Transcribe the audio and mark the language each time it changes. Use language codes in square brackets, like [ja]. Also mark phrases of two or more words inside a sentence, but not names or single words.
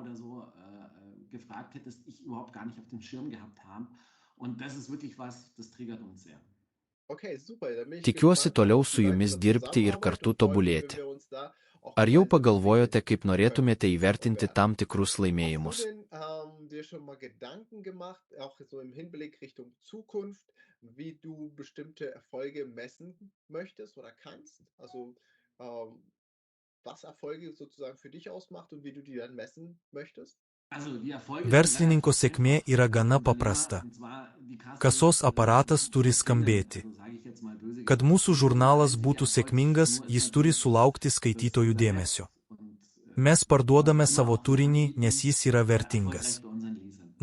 [lt] Tikiuosi toliau su jumis dirbti ir kartu tobulėti. Ar jau pagalvojote, kaip norėtumėte įvertinti tam tikrus laimėjimus? [de] Wie du bestimmte Erfolge messen möchtest oder kannst. Also, was Erfolge sozusagen für dich ausmacht und wie du die dann messen möchtest? [lt] Verslininko sėkmė yra gana paprasta. Kasos aparatas turi skambėti. Kad mūsų žurnalas būtų sėkmingas, jis turi sulaukti skaitytojų dėmesio. Mes parduodame savo turinį, nes jis yra vertingas.